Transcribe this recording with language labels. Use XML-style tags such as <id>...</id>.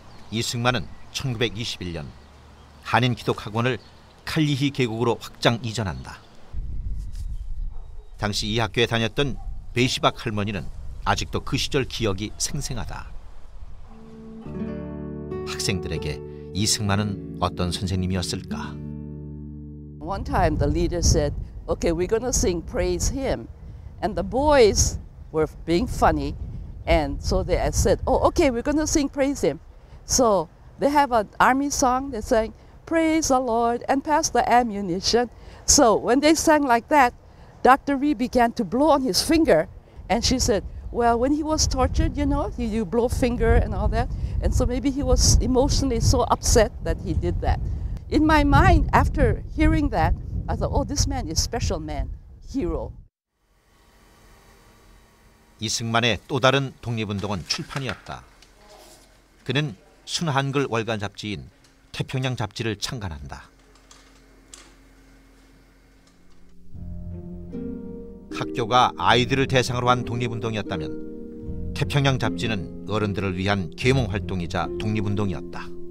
<ko>이승만은 1921년 한인기독학원을 칼리히 계곡으로 확장 이전한다. 당시 이 학교에 다녔던 베시박 할머니는 아직도 그 시절 기억이 생생하다. 학생들에게 이승만은 어떤 선생님이었을까?</ko> <en>One time the leader said, "Okay, we're going to sing praise hymn," and the boys were being funny, and so they said, "Oh, okay, we're going to sing praise hymn." So they have an army song. They sang, "Praise the Lord and pass the ammunition." So when they sang like that, Dr. Ree began to blow on his finger, and she said, well, when he was tortured, you know, you blow finger and all that, and so maybe he was emotionally so upset that he did that. In my mind, after hearing that, I thought, oh, this man is special man, hero.</en> <ko>이승만의 또 다른 독립운동은 출판이었다. 그는 순한글 월간 잡지인 태평양 잡지를 창간한다. 학교가 아이들을 대상으로 한 독립운동이었다면 태평양 잡지는 어른들을 위한 계몽활동이자 독립운동이었다.</ko>